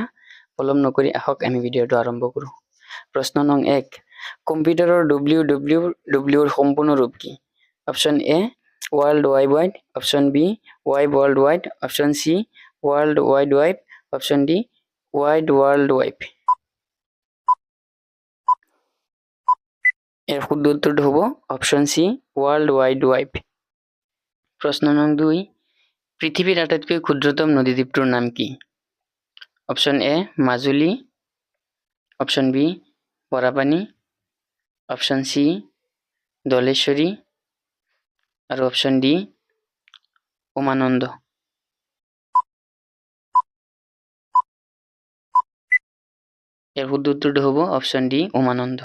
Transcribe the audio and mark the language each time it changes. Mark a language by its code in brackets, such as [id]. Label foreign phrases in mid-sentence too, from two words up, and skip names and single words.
[as] পলম নকৰি আহক আমি ভিডিঅ'টো আৰম্ভ কৰোঁ। প্ৰশ্ন নং 1, কম্পিউটাৰৰ www ৰ সম্পূৰ্ণ ৰূপ কি? [en] option A world wide wide, option B world wide, option C world wide wide, option D world wide. [as] এর শুদ্ধ উত্তরটি হব [en] option C World Wide Web. [as] প্রশ্ন নং 2, পৃথিবীর আটাইতকৈ ক্ষুদ্রতম নদীদ্বীপটোৰ নাম কি? [en] option A Majuli, option B Borapani, option C Dhaleswari আৰু option D Umananda। [as] এর শুদ্ধ উত্তরটি হব [en] option D [as] উমানন্দ।